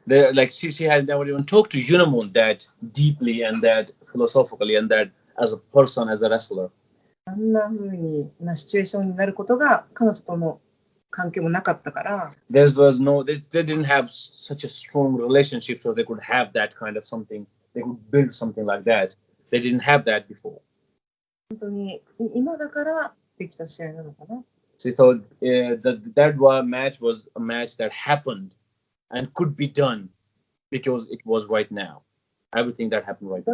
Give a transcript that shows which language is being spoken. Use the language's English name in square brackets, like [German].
[English] Like she has never even talked to Unamon that deeply and that philosophically and that as a person, as a wrestler. [Japanese] あんな風なシチュエーションになることが彼女との関係もなかったから。 [English] They didn't have such a strong relationship, so they could have that kind of something. They could build something like that. They didn't have that before. [Japanese] 本当に今だからできた試合なのかな。 [English] She thought that match was a match that happened and could be done because it was right now. Everything that happened right now.